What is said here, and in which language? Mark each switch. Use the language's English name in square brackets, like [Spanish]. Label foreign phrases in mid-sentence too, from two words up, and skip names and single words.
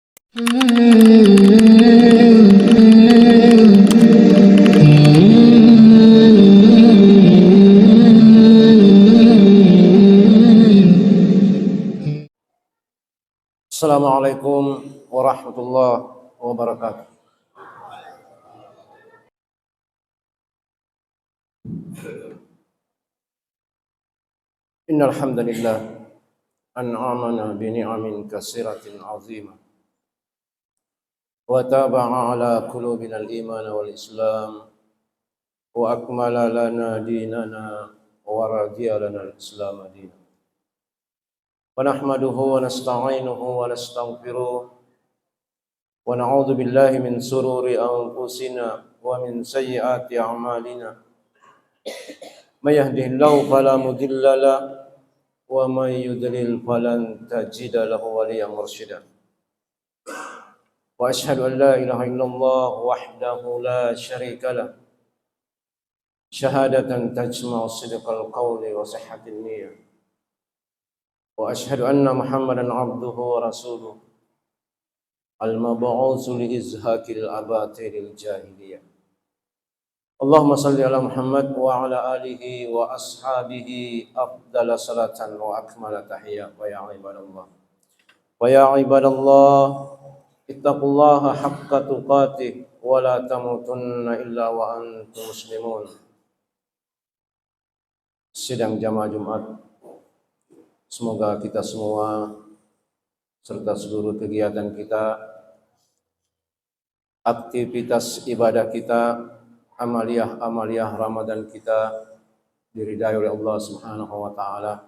[Arabic] السلام عليكم ورحمة الله وبركاته. إن الحمد لله أنعمنا بنعم كثيرة عظيمة وطبع على قلوبنا الإيمان والإسلام وأكمل لنا ديننا ورضي لنا الإسلام دينا. ونحمده ونستعينه ونستغفره ونعوذ بالله من شرور أنفسنا ومن سيئات أعمالنا. من يهده الله فلا مضل له ومن يضلل فلن تجد له وليا مرشدا. وأشهد أن لا إله إلا الله وحده لا شريك له شهادة تجمع صدق القول وصحة النية. وأشهد أن محمدا عبده ورسوله المبعوث لإزهاق أباطيل الجاهلية. اللهم صل على محمد وعلى آله وأصحابه أفضل صلاة وأكمل تحية ويا عباد الله. ويا عباد الله اتقوا الله حق تقاته ولا تموتن إلا وأنتم مسلمون. [Indonesian] Sidang jamaah Jumat, semoga kita semua serta seluruh kegiatan kita, aktivitas ibadah kita, amaliyah Ramadan kita diridai oleh Allah [Arabic] سبحانه وتعالى.